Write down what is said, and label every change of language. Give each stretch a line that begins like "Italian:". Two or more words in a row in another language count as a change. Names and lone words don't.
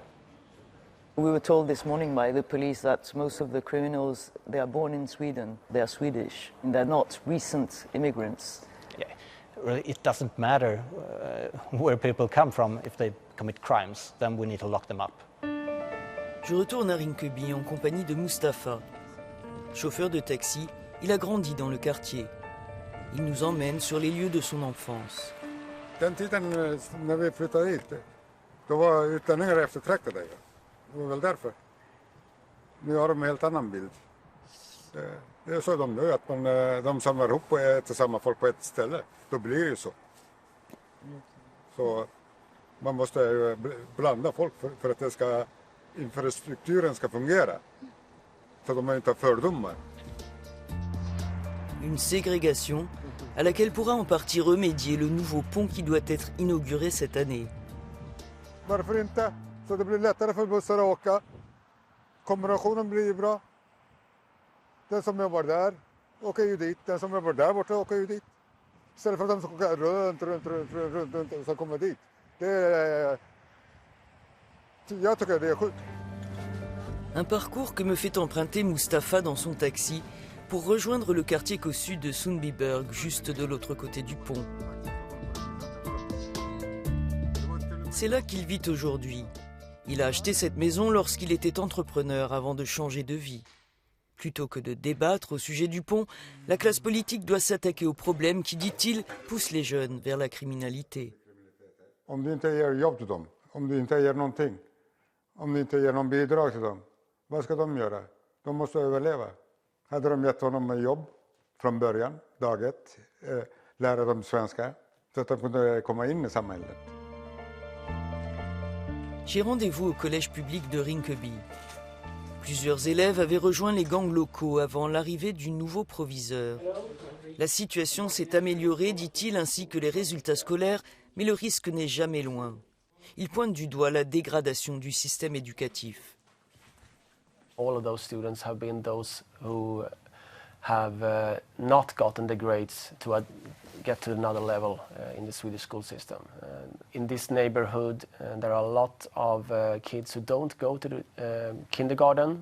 English: We were told this morning by the police that most of the criminals, they are born in Sweden, they are Swedish, and they're not recent immigrants. Yeah, really, it doesn't matter where people come from. If they commit crimes, then we need to lock them up.
French: Je retourne à Rinkeby en compagnie de Mustafa. Chauffeur de taxi, il a grandi dans le quartier. Il nous emmène sur les lieux de son enfance.
Swedish: Den tiden när vi flyttade hit, då var utlänningar eftertraktade. Det var väl därför. Nu har de en helt annan bild. Det är så de nu, att de samlar ihop och äter samma folk på ett ställe. Då blir det ju så. Så man måste blanda folk för att infrastrukturen ska fungera. Så de inte har fördomar.
French: Une ségrégation à laquelle pourra en partie remédier le nouveau pont qui doit être inauguré cette année.
Swedish: Varför inte? Så det blir lättare för bussar att åka. Kombinationen blir bra. Den som jobbar där åker ju dit. Den som jobbar där borta åker ju dit. Istället för att de ska åka runt och så kommer dit. Jag tycker det är sjukt.
French: Un parcours que me fait emprunter Mustapha dans son taxi pour rejoindre le quartier Kossuth de Sundbyberg, juste de l'autre côté du pont. C'est là qu'il vit aujourd'hui. Il a acheté cette maison lorsqu'il était entrepreneur avant de changer de vie. Plutôt que de débattre au sujet du pont, la classe politique doit s'attaquer aux problèmes qui, dit-il, poussent les jeunes vers la criminalité.
Swedish: Om du inte ger jobb till dem, om du inte ger någonting, om du inte ger någon bidrag till dem, vad ska de göra? De måste överleva. Hade de gett honom ett jobb från början, dag ett, lära dem svenska, så att de kunde komma in i samhället.
French: J'ai rendez-vous au collège public de Rinkeby. Plusieurs élèves avaient rejoint les gangs locaux avant l'arrivée du nouveau proviseur. La situation s'est améliorée, dit-il, ainsi que les résultats scolaires, mais le risque n'est jamais loin. Il pointe du doigt la dégradation du système éducatif.
English: All of those students have been those who have not gotten the grades to get to another level in the Swedish school system. In this neighborhood, there are a lot of kids who don't go to the kindergarten.